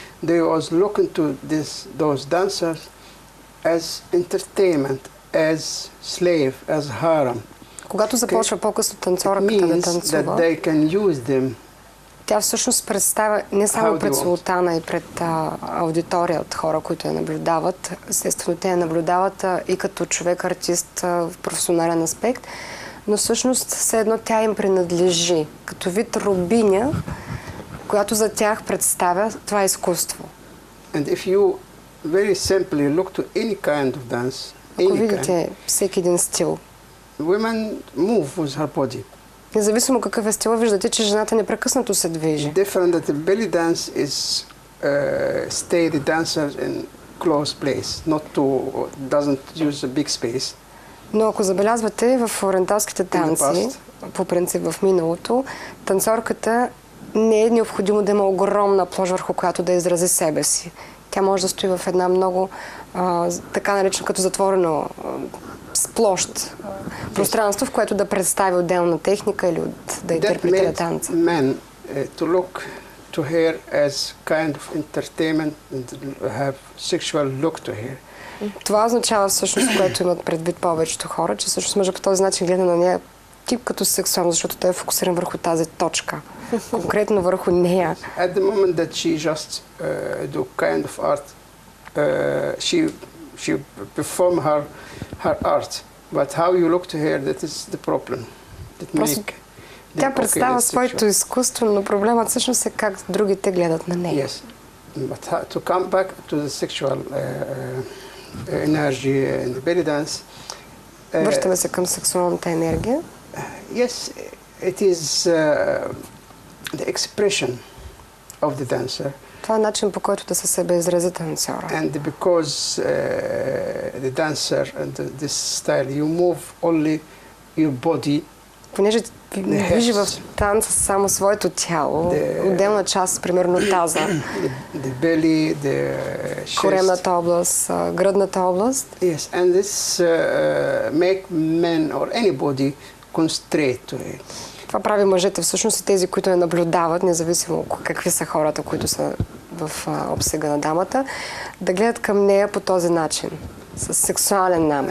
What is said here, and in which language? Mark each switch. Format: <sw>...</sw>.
<en>They was looking to those dancers as entertainment, as slave, as harem.</en> <bg>Когато започва по-късно танцорката да танцува,</bg> <en>that they can use them.</en> <bg>Тя всъщност представя не само пред султана и пред аудитория от хора, които я наблюдават. Естествено, те я наблюдават и като човек-артист в професионален аспект, но всъщност все едно тя им принадлежи. Като вид робиня, която за тях представя това изкуство.</bg> <en>And if you very simply look to any kind of dance,</en> <bg>ако видите всеки един стил,</bg> <en>women move with her body.</en> <bg>Независимо какъв е стила, виждате, че жената непрекъснато се движи.</bg> <en>Different that the belly dance is stay the dancer in close place, not to doesn't use a big space.</en> <bg>Но ако забелязвате в ориенталските танци, по принцип в миналото, танцорката не е необходимо да има огромна площ, върху която да изрази себе си. Тя може да стои в една много така наречена като затворено с площ пространство, в което да представи отделна техника или да интерпретира танца.</bg> <en>Men to look to her as kind of entertainment and have sexual look to her.</en> <bg>Това означава всъщност, което имат предвид повечето хора, че всъщност мъжът по този начин гледа на нея тип като сексуално, защото той е фокусиран върху тази точка. Конкретно върху нея.</bg> <en>At the moment that she just do kind of art, she perform her art, but how you look to her, that is the problem.</en> <bg>Тя представя своето изкуство, но проблемът всъщност е как другите гледат на нея.</bg> <en>Yes, but to come back to the sexual energy in the belly dance.</en> <bg>Връщаме се към сексуалната енергия.</bg> <en>Yes, it is the expression of the dancer.</en> <bg>Това е начин, по който да се себе изрази танцора.</bg> <en>And because the dancer and this style, you move only your body.</en> <bg>Понеже движи в танца само своето тяло, отделна част, примерно таза,</bg> <en>the belly, the chest.</en> <bg>коремната област, гръдната област.</bg> <en>Yes, and this make men or anybody concentrate to it.</en> <bg>Това прави мъжете всъщност и тези, които я наблюдават, независимо какви са хората, които са в обсега на дамата, да гледат към нея по този начин, с сексуален намек.</bg>